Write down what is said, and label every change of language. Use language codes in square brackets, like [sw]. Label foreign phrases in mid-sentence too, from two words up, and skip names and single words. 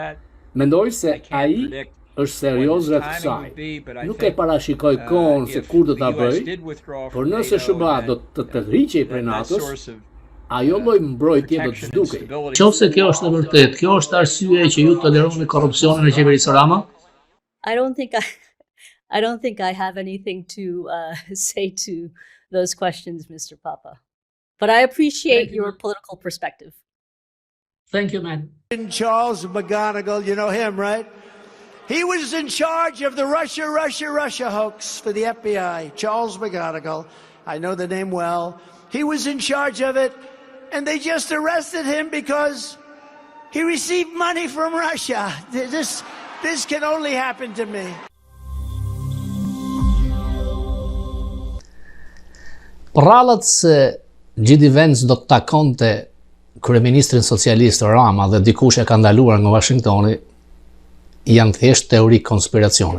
[sq] Mendoj se ai është serioz rreth kësaj. Nuk e parashikoj kohën se kur do ta bëj, por nëse SBA do të tërhiqej prej NATO-s, ajo lloj mbrojtje do të zhdukej. Qofse kjo është e vërtetë, kjo është arsye që ju toleroni korrupsionin në qeverisë Rama? [en] I don't think I have anything to say to those questions, Mr. Papa. But I appreciate your political perspective. Thank you, man. Charles McGonigal, you know him, right? He was in charge of the Russia hoax for the FBI. Charles McGonigal, I know the name well. He was in charge of it, and they just arrested him because he received money from Russia. This can only happen to me. [sq] Rrallat se G.D. Vance do të takonte kryeministrin socialist Rama dhe dikush e ka ndaluar nga Washingtoni janë thjesht teori konspiracione.